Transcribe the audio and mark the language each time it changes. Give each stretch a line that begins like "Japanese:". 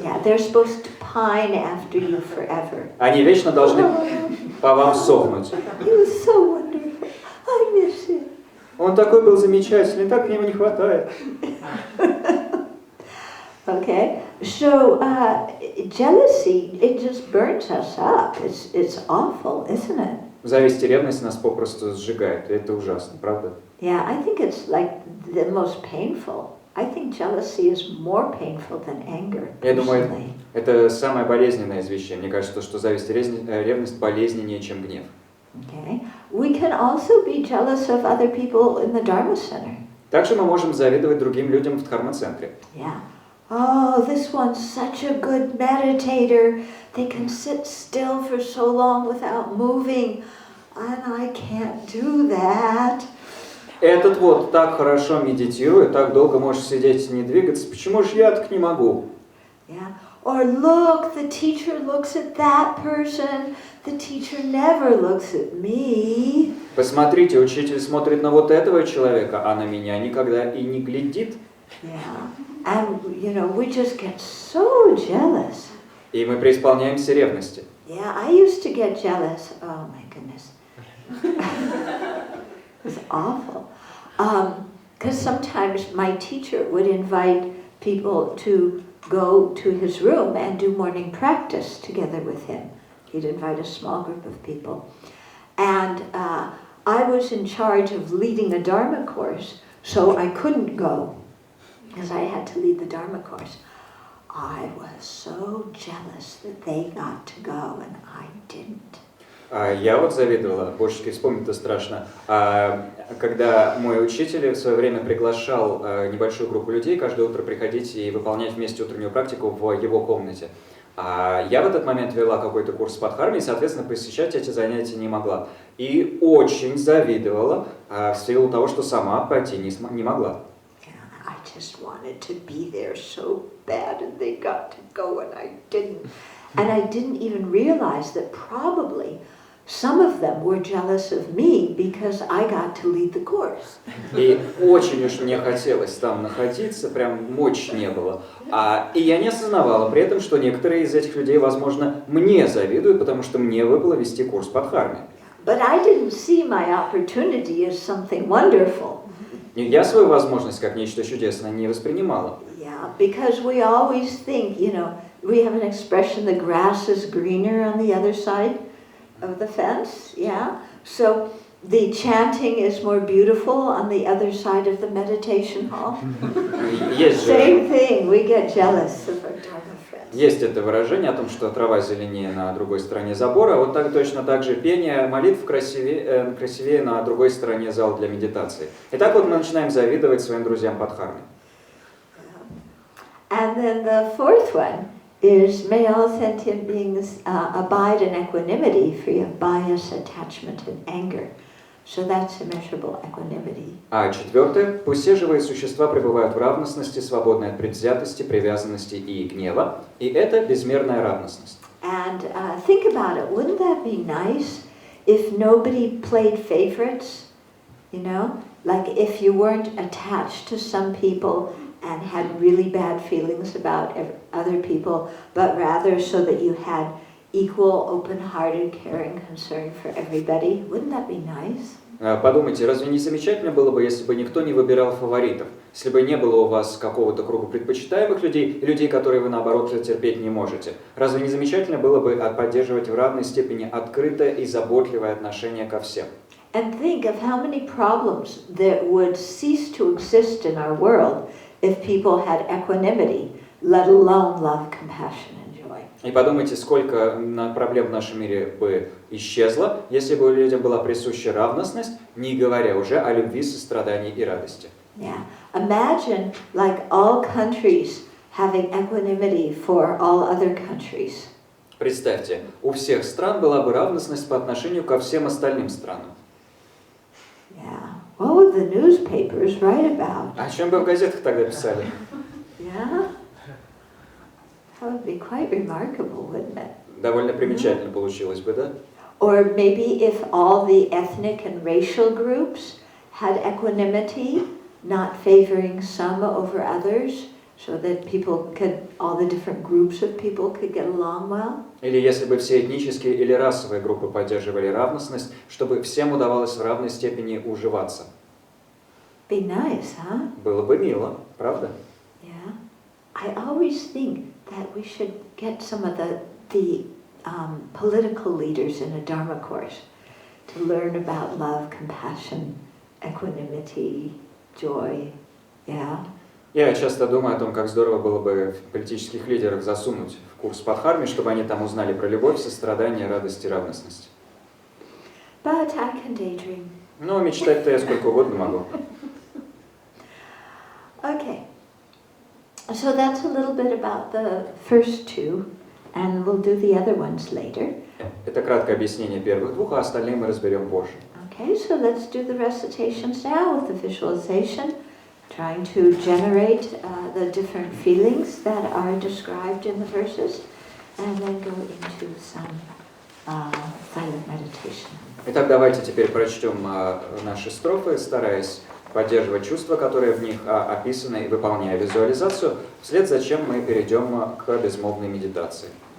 English: Yeah, they're supposed to pine after you forever.
Russian: Они вечно должны по вам сохнуть.
English: He was so wonderful. I miss him.
Russian: Он такой был замечательный, так мне его не хватает.
English: Okay, so jealousy, it just burns us up. It's awful, isn't it?
Russian: Зависть и ревность нас попросту сжигают, и это ужасно, правда?
English: Yeah, I think it's like the most painful. I think jealousy is more painful than anger.
Russian: Я думаю, это самое болезненное из вещей. Мне кажется, что зависть и ревность болезненнее, чем гнев.
English: Okay, we can also be jealous of other people in the Dharma center.
Russian: Также мы можем завидовать другим людям в дхарма-центре.
English: Yeah. Oh, this one's such a good meditator. They can sit still for so long without moving, and I can't do that.
Russian: Этот вот так хорошо медитирует, так долго может сидеть и не двигаться. Почему же я так не могу?
English: Yeah. Or look, the teacher looks at that person. The teacher never looks at me.
Russian: Посмотрите, учитель смотрит на вот этого человека, а на меня никогда и не глядит.
English: Yeah. And, we just get so jealous.
Russian: И мы преисполняемся ревности.
English: Yeah, I used to get jealous. Oh, my goodness. It was awful. Because sometimes my teacher would invite people to go to his room and do morning practice together with him. He'd invite a small group of people. And I was in charge of leading a Dharma course, so I couldn't go because I had to lead the Dharma course. I was so jealous that they got to go and I didn't.
Russian: Я вот завидовала, божечки, вспомнить-то страшно. Когда мой учитель в свое время приглашал небольшую группу людей каждое утро приходить и выполнять вместе утреннюю практику в его комнате. Я в этот момент вела какой-то курс по дхарме и, соответственно, посещать эти занятия не могла. И очень завидовала в силу того, что сама пойти не могла.
English: I just wanted to be there so bad and they got to go and I didn't. And I didn't even realize that probably some of them were jealous of me because I got to lead the course.
Russian: И очень уж мне хотелось там находиться, прям мочи не было. И я не осознавала при этом, что некоторые из этих людей, возможно, мне завидуют, потому что мне выпало вести курс по дхарме.
English: But I didn't see my opportunity as something wonderful.
Russian: Я свою возможность как нечто чудесное не воспринимала.
English: Yeah, because we always think, we have an expression, the grass is greener on the other side of the fence, yeah? So the chanting is more beautiful on the other side of the meditation hall. Same thing, we get jealous of our Dharma friends.
Russian: Есть это выражение о том, что трава зеленее на другой стороне забора, вот так точно так же пение молитв красивее на другой стороне зала для медитации. И так вот мы начинаем завидовать своим друзьям по дхарме.
English: And then the fourth one is may all sentient beings abide in equanimity, free of bias, attachment, and anger. So that's immeasurable equanimity.
Russian: А четвертое, пусть все живые существа пребывают в равностности, свободной от предвзятости, привязанности и гнева, и это безмерная равностность.
English: And think about it, wouldn't that be nice if nobody played favorites, Like if you weren't attached to some people and had really bad feelings about other people, but rather so that you had equal, open-hearted, caring concern for everybody. Wouldn't that be nice?
Russian: Подумайте, разве не замечательно было бы, если бы никто не выбирал фаворитов? Если бы не было у вас какого-то круга предпочитаемых людей и людей, которые вы, наоборот, терпеть не можете? Разве не замечательно было бы поддерживать в равной степени открытое и заботливое отношение ко всем?
English: And think of how many problems that would cease to exist in our world if people had equanimity, let alone love, compassion, and joy.
Russian: И подумайте, сколько проблем в нашем мире бы исчезло, если бы людям была присуща равностность, не говоря уже о любви, сострадании и радости.
English: Yeah. Imagine like all countries having equanimity for all other countries.
Russian: Представьте, у всех стран была бы равностность по отношению ко всем остальным странам.
English: Yeah. What would the newspapers write about?
Russian: О чем бы в газетах тогда писали?
English: Yeah. That would be quite remarkable, wouldn't it?
Russian: Довольно примечательно получилось бы, да?
English: Or maybe if all the ethnic and racial groups had equanimity, not favoring some over others, so that people could, all the different groups of people could get along well.
Russian: Или если бы все этнические или расовые группы поддерживали равностность, чтобы всем удавалось в равной степени уживаться.
English: Be nice, huh?
Russian: Было бы мило, правда?
English: Yeah. I always think that we should get some of the political leaders in a Dharma course to learn about love, compassion, equanimity, joy. Yeah.
Russian: Я часто думаю о том, как здорово было бы политических лидеров засунуть в курс по дхарме, чтобы они там узнали про любовь, сострадание, радость и равностность.
English: but I can daydream.
Russian: Но мечтать-то я сколько угодно могу.
English: Okay, so that's a little bit about the first two, and we'll do the other ones later.
Russian: Это краткое объяснение первых двух, а остальные мы разберем позже.
English: Okay, so let's do the recitations now with the visualization, trying to generate the different feelings that are described in the verses, and then go into some silent meditation.
Russian: Итак, давайте теперь прочтем наши строфы, стараясь поддерживать чувства, которые в них описаны, и выполняя визуализацию, вслед за чем мы перейдем к безмолвной медитации.